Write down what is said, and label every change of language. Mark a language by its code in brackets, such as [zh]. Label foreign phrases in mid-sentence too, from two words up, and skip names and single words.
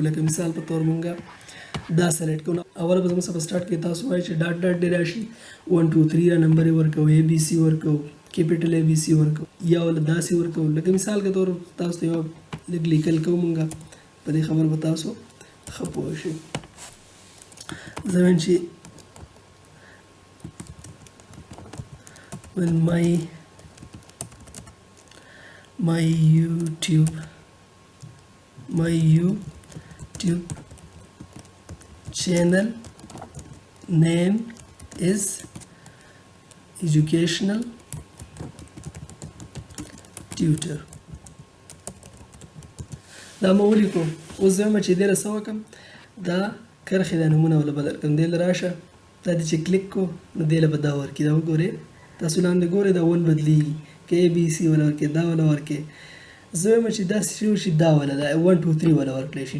[ps] لکه مثال په طور موږ دا سلیکټ کوو. اوله به زموږ سره په سټارټ کې تاسو وایئ چې ډاټ ډاټ دې راشي، 1 2 3 را نمبر یې ورکوو، ABC ورکوو، کیپیټل ABC ورکوو، یا وله داسې ورکوو. لکه [ur] مثال کے طور [ps] تاسو ته یو لږ لیکل کوو، موږ په دې خبر به تاسو ښه پوه شئ. زه وایم چې [en] when my YouTube channel name is educational tutor. [ps] دا ما ولیکو. اوس زه وایم چې دې له څه وکړم، دا کرښې دا نومونه وله بدل کړم. دې له راشه، دا دې چې کلیک کو نو دې له به دا ورکړي. دا وګورئ، تاسو لاندې ګورئ، دا 1 بدلېږي، که ABC وله ورکړي، دا وله ورکړي. زه وایم چې داسې شی وشي، دا وله دا 1 2 3 وله ورکړی شي.